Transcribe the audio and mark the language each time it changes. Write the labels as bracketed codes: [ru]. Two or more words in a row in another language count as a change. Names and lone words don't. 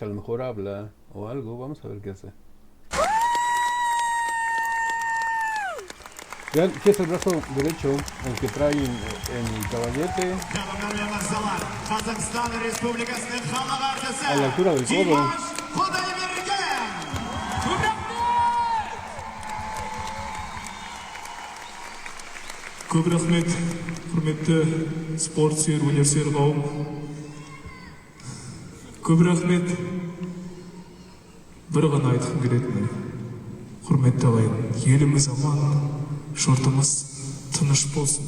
[es] A lo mejor habla o algo. Vamos a ver qué hace. Vean, aquí está el brazo derecho, el que trae en el caballete, a la altura del codo. [kk] Көп рахмет, құрметті спорт сүйер, өнер сүйер қауым. Көп рахмет. Бір ғана айтқым келеді міне. Құрметті ағайын, еліміз аман, жұртымыз тыныш болсын.